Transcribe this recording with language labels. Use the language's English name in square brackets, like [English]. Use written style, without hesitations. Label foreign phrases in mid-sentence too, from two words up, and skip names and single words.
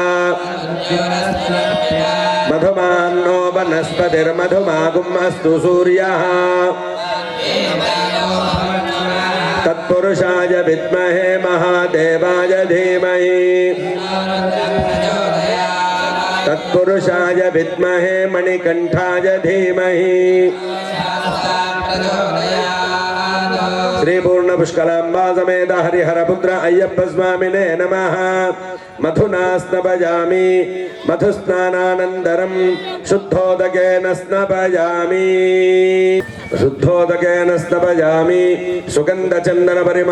[Sanskrit] मधुमान्नो वनस्पतिर्मधुमागुम् अस्तु सूर्यः तत्पुरुषाय विद्महे महादेवाय धीमहि तत्पुरुषाय विद्महे मणिकण्ठाय धीमहि శ్రీ పూర్ణ పుష్కలాంబా సమేత హరిహరపుత్ర అయ్యప్ప స్వామినే నమః మధునా స్నపయామి మధుస్నానానంతరం శుద్ధోదకేన స్నపయామి సుగంధ చందన పరిమళ